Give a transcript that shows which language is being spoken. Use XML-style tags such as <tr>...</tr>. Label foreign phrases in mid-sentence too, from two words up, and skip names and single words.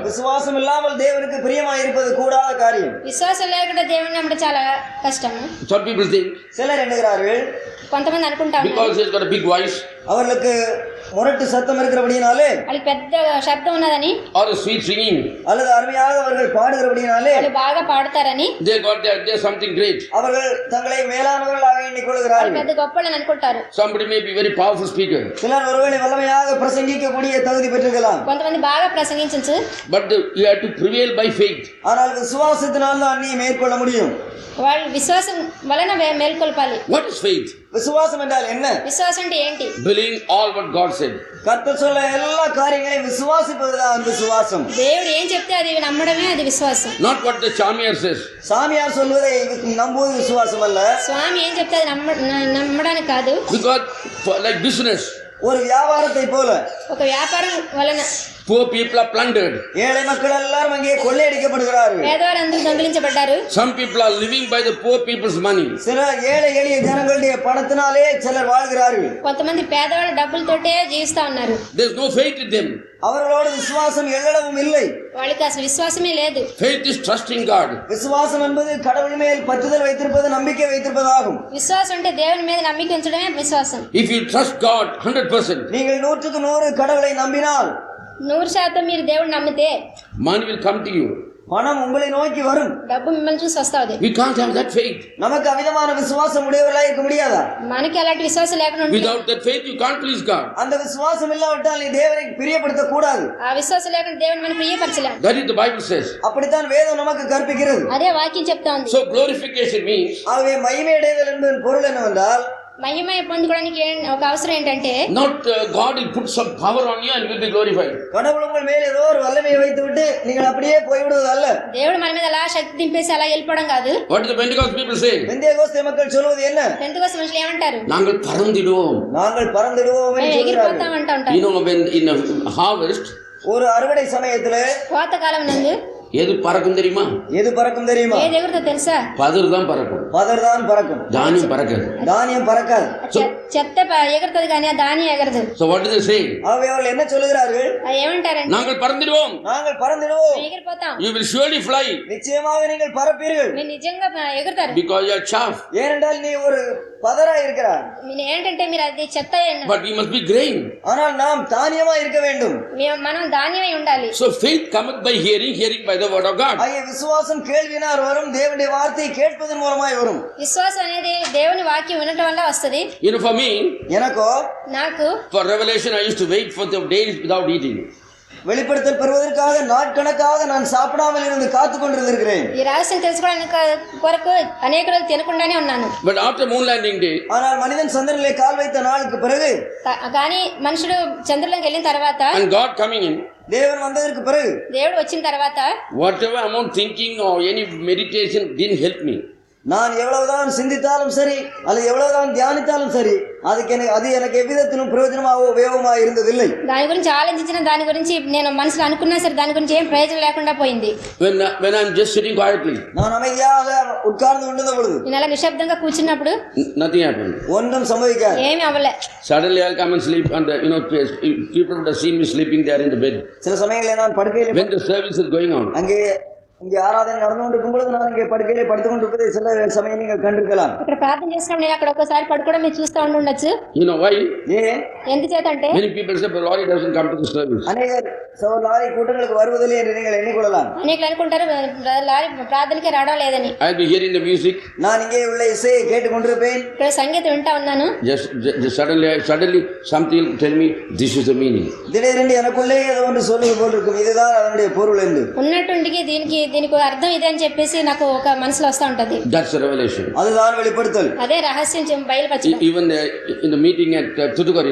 <ta>விசுவாசம் இல்லாமல் தேவனுக்கு பிரியமாய் இருப்பது கூடாத காரியம்.</ta> <te>విశ్వాసం లేకుండా దేవుని నమ్మడం చాలా కష్టం.</te> <en>Some people think</en> <ta>சிலர் எண்ணுகிறார்கள்,</ta> <te>కొంతమంది అనుకుంటా ఉన్నారు,</te> <en>because he has got a big voice</en> <ta>அவர்களுக்கு முரட்டு சத்தம் இருக்கிறபடினாலே,</ta> <te>వాళ్ళకి పెద్ద శబ్దం ఉన్నదని,</te> <en>or a sweet singing,</en> <ta>அல்லது அருமையாக அவர்கள் பாடுகிறபடினாலே,</ta> <te>వాళ్ళు బాగా పాడతారని,</te> <en>they're something great.</en> <ta>அவர்கள் தங்களை மேலானவர்களாக எண்ணிக்கொள்கிறார்கள்.</ta> <te>పెద్ద గొప్పలని అనుకుంటారు.</te> <en>Somebody may be very powerful speaker,</en> <ta>சிலர் ஒருவேளை வல்லமையாக பிரசங்கிக்கக்கூடிய தகுதி பெற்றிருக்கலாம்.</ta> <te>కొంతమంది బాగా ప్రసంగించచ్చు.</te> <en>but you have to prevail by faith.</en> <ta>ஆனால் விசுவாசத்தினால் தான் நீ மேற்கொள்ள முடியும்.</ta> <te>వాళ్ళు విశ్వాసం వలన మేల్కొల్పాలి.</te> <en>What is faith?</en> <ta>விசுவாசம் என்றால் என்ன?</ta> <te>విశ్వాసం అంటే ఏంటి?</te> <en>Believing all what God said.</en> <ta>கர்த்தர் சொல்ல எல்லா காரியங்களையும் விசுவாசிப்பதுதான் விசுவாசம்.</ta> <te>దేవుడు ఏం చెప్తే అది నమ్మడమే అది విశ్వాసం.</te> <en>Not what the charmier says.</en> <ta>சாமியார் சொல்வதை நம்புவது விசுவாசம் அல்ல.</ta> <te>స్వామి ఏం చెప్తే అది నమ్మడానికి కాదు.</te> <en>Because like business,</en> <ta>ஒரு வியாபாரத்தை போல</ta> <te>ఒక వ్యాపారం వలన</te> <en>poor people are plundered.</en> <ta>ஏழை மக்கள் எல்லாரும் அங்கே கொள்ளையடிக்கப்படுகிறார்கள்.</ta> <te>పేదవారందరూ దొంగిలించబడ్డారు.</te> <en>Some people are living by the poor people's money.</en> <ta>சில ஏழை எளிய ஜனங்களுடைய பணத்தினாலே சிலர் வாழ்கிறார்கள்.</ta> <te>కొంతమంది పేదవాళ్ళ డబ్బులతోటే జీవిస్తా ఉన్నారు.</te> <en>There's no faith in them.</en> <ta>அவர்களோடு விசுவாசம் எள்ளளவும் இல்லை.</ta> <te>వాళ్ళకి అసలు విశ్వాసమే లేదు.</te> <en>Faith is trusting God.</en> <ta>விசுவாசம் என்பது கடவுள் மேல் பற்றுதல் வைத்திருப்பது, நம்பிக்கை வைத்திருப்பதாகும்.</ta> <te>విశ్వాసం అంటే దేవుని మీద నమ్మిక ఉంచడమే విశ్వాసం.</te> <en>If you trust God 100%,</en> <ta>நீங்கள் 100க்கு 100 கடவுளை நம்பினால்,</ta> <te>100% మీరు దేవుడిని నమ్మితే</te> <en>money will come to you.</en> <ta>பணம் உங்களை நோக்கி வரும்.</ta> <te>డబ్బు మిమ్మల్ని చూసి వస్తుంది.</te> <en>We can't have that faith.</en> <ta>நமக்கு அவிதமான விசுவாசம் உடையவர்களாக இருக்க முடியாதா?</ta> <te>మనకి అలాంటి విశ్వాసం లేకుండా ఉంటే,</te> <en>Without that faith, you can't please God.</en> <ta>அந்த விசுவாசம் இல்லாவிட்டால் நீ தேவனை பிரியப்படுத்த கூடாது.</ta> <te>ఆ విశ్వాసం లేకుండా దేవుని మనం ప్రియపరచలేం.</te> <en>That is the Bible says.</en> <ta>அப்படித்தான் வேதம் நமக்கு கற்பிக்கிறது.</ta> <te>అదే వాక్యం చెప్తా ఉంది.</te> <en>So glorification means</en> <ta>ஆகவே மகிமை அடைதல் என்பதன் பொருள் என்னவென்றால்,</ta> <te>మహిమ పొందుకోవడానికి ఒక అవసరం ఏంటంటే</te> <en>not God will put some power on you and will be glorified.</en> <ta>கடவுள் உங்கள் மேல் ஏதோ ஒரு வல்லமையை வைத்து விட்டு நீங்கள் அப்படியே போய்விடுவது அல்ல.</ta> <te>దేవుడు మన మీద అలా శక్తి దింపేసి అలా వెళ్ళిపోవడం కాదు.</te> <en>What do the Pentecost people say?</en> <ta>பெந்தேகோஸ்தே மக்கள் சொல்வது என்ன?</ta> <te>పెంతెకోస్తు మనుషులు ఏమంటారు?</te> <ta>நாங்கள் பறந்திடுவோம். நாங்கள் பறந்திடுவோம் என்று சொல்றாங்க.</ta> <te>ఎగిరిపోతాం అంటూ ఉంటారు.</te> <en>You know, when in a harvest,</en> <ta>ஒரு அறுவடை சமயத்துல</ta> <te>కోత కాలం నందు</te> <ta>எது பறக்கும் தெரியுமா? எது பறக்கும் தெரியுமா?</ta> <te>ఏది ఎగురుతో తెలుసా?</te> <ta>பதர் தான் பறக்கும். பதர் தான் பறக்கும். தானியம் பறக்காது. தானியம் பறக்காது.</ta> <te>చెత్త ఎగురుతుంది కానీ ఆ ధాన్యం ఎగరదు.</te> <en>So what do they say?</en> <ta>அவர்கள் என்ன சொல்கிறார்கள்?</ta> <te>ఏమంటారంటే</te> <ta>நாங்கள் பறந்திடுவோம். நாங்கள் பறந்திடுவோம்.</ta> <te>ఎగిరిపోతాం.</te> <en>You will surely fly.</en> <ta>நிச்சயமாக நீங்கள் பறப்பீர்கள்.</ta> <te>మీరు నిజంగా ఎగురుతారు.</te> <en>Because you are chaff.</en> <ta>ஏனென்றால் நீ ஒரு பதரா இருக்கிறாய்.</ta> <te>ఏంటంటే మీరు అది చెత్త.</te> <en>But we must be grain.</en> <ta>ஆனால் நாம் தானியமா இருக்க வேண்டும்.</ta> <te>మనం ధాన్యమై ఉండాలి.</te> <en>So faith cometh by hearing, hearing by the word of God.</en> <ta>ஆகிய விசுவாசம் கேள்வியினால் வரும், தேவனுடைய வார்த்தையை கேட்பதன் மூலமாய் வரும்.</ta> <te>విశ్వాసం అనేది దేవుని వాక్యం వినటం వల్ల వస్తది.</te> <en>You know, for me,</en> <ta>எனக்கோ</ta> <te>నాకు</te> <en>for revelation I used to wait for the days without eating.</en> <ta>வெளிப்படுத்தல் பெறுவதற்காக நாட்கணக்காக நான் சாப்பிடாமல் இருந்து காத்து கொண்டிருந்திருக்கிறேன்.</ta> <te>ఈ రహస్యం తెలుసుకోవడానికి కొరకు అనేక రోజులు తినకుండానే ఉన్నాను.</te> <en>But after moon landing day,</en> <ta>ஆனால் மனிதன் சந்திரனிலே கால் வைத்த நாளுக்கு பிறகு,</ta> <te>కానీ మనుషుడు చంద్రులోకి వెళ్ళిన తర్వాత,</te> <en>and God coming in,</en> <ta>தேவன் வந்ததற்கு பிறகு,</ta> <te>దేవుడు వచ్చిన తర్వాత,</te> <en>whatever amount thinking or any meditation didn't help me.</en> <ta>நான் எவ்வளவுதான் சிந்தித்தாலும் சரி அல்லது எவ்வளவுதான் தியானித்தாலும் சரி அது எனக்கு எவ்விதத்திலும் பிரயோஜனமாக உபயோகமாக இருந்ததில்லை.</ta> <te>దాని గురించి ఆలోచించిన దాని గురించి నేను మనసులో అనుకున్నా సరే దాని గురించి ఏం ప్రయోజనం లేకుండా పోయింది.</te> <en>When I'm just sitting quietly,</en> <ta>நான் அமைதியாக உட்கார்ந்து கொண்டிருந்த பொழுது,</ta> <te>నేను అలా నిశ్శబ్దంగా కూర్చున్నప్పుడు</te> <en>nothing happened.</en> <ta>ஒன்றும் சம்பவிக்காது.</ta> <te>ఏమీ అవ్వలే.</te> <en>Suddenly I'll come and sleep, and people would have seen me sleeping there in the bed.</en> <ta>சில சமயங்களில் நான் படுக்கையில்</ta> <en>When the service is going on,</en> <ta>இங்கே ஆராதனை நடந்து கொண்டிருக்கும் பொழுது நான் இங்கே படுக்கையிலே படுத்துக் கொண்டிருப்பதை சில சமயம் நீங்கள் கண்டிருக்கலாம்.</ta> <te>ఇక్కడ ప్రార్థన చేసినప్పుడు నేను అక్కడ ఒకసారి పడుకోవడం మీరు చూస్తూ ఉండొచ్చు.</te> <en>you know why?</en> <ta>ஏன்?</ta> <te>ఎందుచేతంటే</te> <en>Many people say, but Lord, he doesn't come to the service.</en> <ta>அநேகர் లారీ కూటங்களுக்கு வருவதில்லை என்று நீங்கள் எண்ணிக்கொள்ளலாம்.</ta> <te>అనేకలు అనుకుంటారు లారీ ప్రార్థనకే రావడం లేదని.</te> <en>I'll be hearing the music.</en> <ta>நான் இங்கே உள்ள இசையை கேட்டுக்கொண்டிருப்பேன்.</ta> <te>ఇక్కడ సంగీతం వింటా ఉన్నాను.</te> <en>Just suddenly something will tell me this is the meaning.</en> <ta>திடீரென்று எனக்குள்ளே ஏதோ ஒன்று சொல்லுவது போல் இருக்கும், இதுதான் அதனுடைய பொருள் என்று.</ta> <te>ఉన్నట్టుండికి దీనికి అర్థం ఇదే అని చెప్పేసి నాకు ఒక మనసులో వస్తూ ఉంటది.</te> <en>That's a revelation.</en> <ta>அதுதான் வெளிப்படுத்தல்.</ta> <te>అదే రహస్యం బయలుపరచడం.</te> <en>Even in the meeting at Thoothukudi,</en>